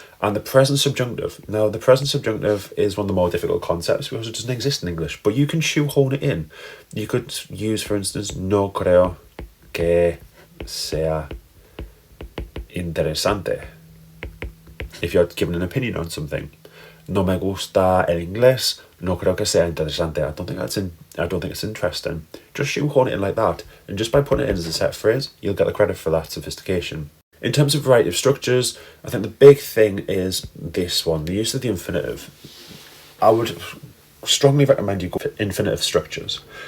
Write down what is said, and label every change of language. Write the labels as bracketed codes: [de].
[en] And the present subjunctive. Now, the present subjunctive is one of the more difficult concepts because it doesn't exist in English, but you can shoehorn it in. You could use, for instance, [es] no creo que sea interesante. [en] If you're giving an opinion on something. [es] No me gusta el inglés, no creo que sea interesante. [en] I don't think it's interesting. Just shoehorn it in like that, and just by putting it in as a set phrase, you'll get the credit for that sophistication. In terms of variety of structures, I think the big thing is this one, the use of the infinitive. I would strongly recommend you go for infinitive structures.